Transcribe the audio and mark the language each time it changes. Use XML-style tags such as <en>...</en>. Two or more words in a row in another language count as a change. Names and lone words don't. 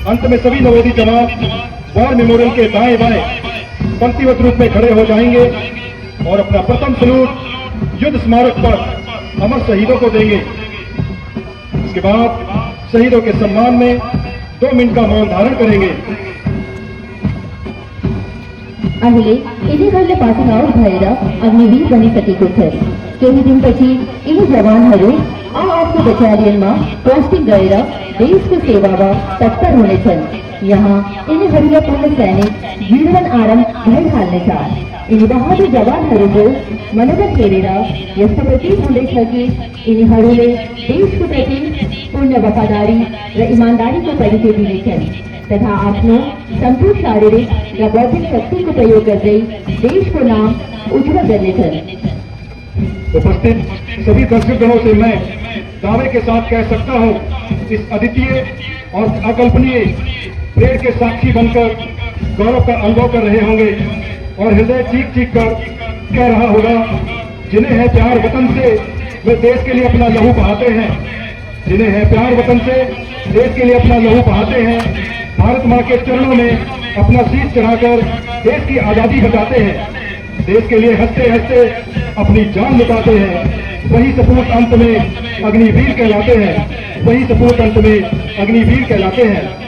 <hi>अंत में सभी नवोदित जवान वॉर मेमोरियल के दाएं बाएं पंक्तिबद्ध रूप में खड़े हो जाएंगे और अपना प्रथम सलूट युद्ध स्मारक पर अमर शहीदों को देंगे। इसके बाद शहीदों के सम्मान में 2 मिनट का मौन धारण करेंगे।</hi> <ne>अहिले यिनीहरूले</ne> <en>passing out</en> <ne>भएर अग्निवीर बनी सकेको छ। केही दिनपछि यी जवानहरू आफ्नो बटालियनमा पोस्टिङ गरेर देशको सेवामा तत्पर हुनेछन्। यहाँ यिनीहरूलाई पूर्ण सैनिक जीवन आरम्भ भइहाल्नेछ। यिनी बहादुर जवानहरूको मनोबल हेरेर यस्तो प्रतीत हुँदैछ कि यिनीहरूले देशको प्रति पूर्ण वफादारी र इमानदारीको परिचय दिनेछन् तथा आफ्नो सम्पूर्ण शारीरिक र बौद्धिक शक्तिको प्रयोग गर्दै देशको नाम उज्जवल गर्नेछन्।</ne> <hi>उपस्थित सभी दर्शकगणों से मैं दावे के साथ कह सकता हूं, इस अद्वितीय और अकल्पनीय परेड के साक्षी बनकर गौरव का अनुभव कर रहे होंगे और हृदय चीख चीख कर कह रहा होगा, जिन्हें है प्यार वतन से वे देश के लिए अपना लहू बहाते हैं, जिन्हें है प्यार वतन से देश के लिए अपना लहू बहाते हैं, भारत माँ के चरणों में अपना शीश चढ़ाकर देश की आजादी बचाते हैं, देश के लिए हंसते हंसते अपनी जान लुटाते हैं, वही सपूत अंत में अग्निवीर कहलाते हैं, वही सपूत अंत में अग्निवीर कहलाते हैं।</hi>